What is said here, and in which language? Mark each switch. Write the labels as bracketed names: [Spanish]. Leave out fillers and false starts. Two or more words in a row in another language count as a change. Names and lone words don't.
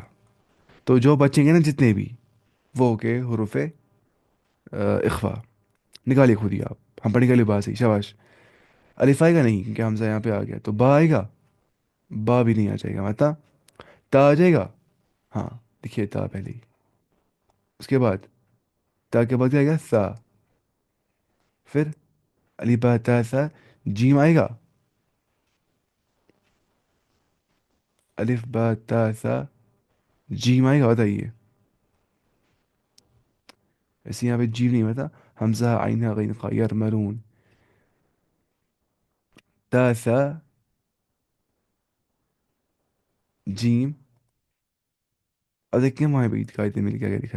[Urdu] تو جو بچیں گے نا جتنے بھی، وہ کے حروف اخفا، نکالیے خود ہی آپ، ہم پڑھیں گے لباس ہی، شاباش، الف آئے گا نہیں کیونکہ حمزہ یہاں پہ آ گیا، تو با آئے گا، با بھی نہیں آ جائے گا، مطلب تا آ جائے گا، ہاں، لکھیے تا پہلے ہی، اس کے بعد تا کے بعد کیا آئے گا؟ سا، پھر الف با تا ثا جیم آئے گا. الف با تا ثا جیم آئے گا بتائیے. ایسے یہاں پہ جیم نہیں ہوتا. حمزہ عین غین قا یرملون. تا ثا جیم. اب دیکھیں ہم وہاں پہ قاعدے میں کیا کیا لکھا ہے.